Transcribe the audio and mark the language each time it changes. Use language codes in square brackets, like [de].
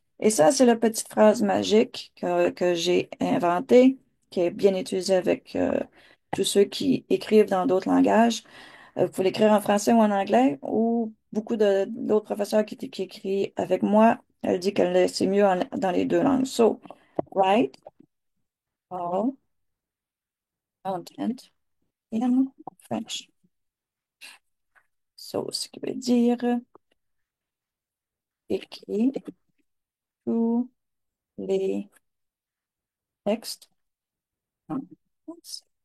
[fr] Et ça, c'est la petite phrase magique que j'ai inventée, qui est bien utilisée avec tous ceux qui écrivent dans d'autres langages. Vous pouvez l'écrire en français ou en anglais, ou beaucoup d'autres professeurs qui écrivent avec moi, elle dit que c'est mieux dans les deux langues. [en] So, write all content in French. [fr] So, ce qui veut dire écrit tous les textes en français.